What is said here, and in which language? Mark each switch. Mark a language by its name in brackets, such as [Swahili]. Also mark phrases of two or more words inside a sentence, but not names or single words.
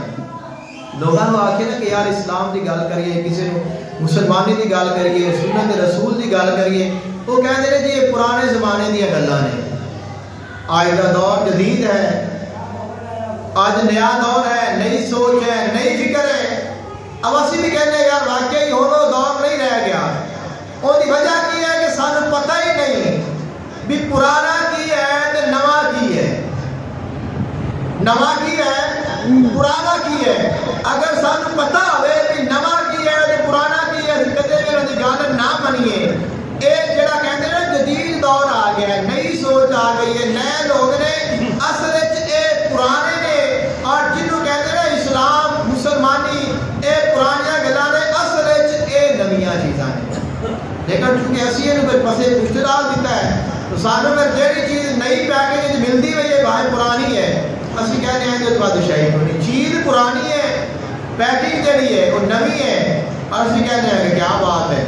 [Punjabi] لوگاں نو آکھے نا کہ یار اسلام دی گل کریے, کسی نو مسلمانی دی گل کریے, سنت رسول دی گل کریے, وہ کہندے نے جی یہ پرانے زمانے دیاں گلاں نے. آج دا دور جدید ہے, آج نیا دور ہے, نئی سوچ ہے, نئی فکر ہے. اب اسی بھی کہنے یار واقعی ہن وہ دور نہیں رہ گیا. اس کی وجہ کی ہے کہ سانو پتہ ہی نہیں بھی پرانا کی ہے تے نواں کی ہے. نواں کی ہے, پرانا کی ہے. اگر سانو پتہ ہوئے کہ نواں کی ہے تے پرانا کی ہے, کدے بھی انہاں دی گل نہ منیے. یہ جڑا کہندے نے جدید دور آ گیا ہے, نئی سوچ آ گئی ہے, نئے لوگ نے, اصل وچ اے پرانے نے. اور جنوں کہندے نے اسلام مسلمانی اے پرانیاں گلاں نے, اصل وچ اے نویاں چیزاں نے. لیکن چونکہ اسی اینو پھر پسے پشت ڈال دیتا ہے, تو سانو پھر جہڑی چیز نئی پیکج وچ ملدی ہوئی ہے بھائی پرانی ہے, اسی کہنے ہیں کہ بادشاہی ہونی. چیز پرانی ہے, پیکنگ جڑی ہے وہ نوی ہے, اور اسی کہنے ہیں کہ کیا بات ہے.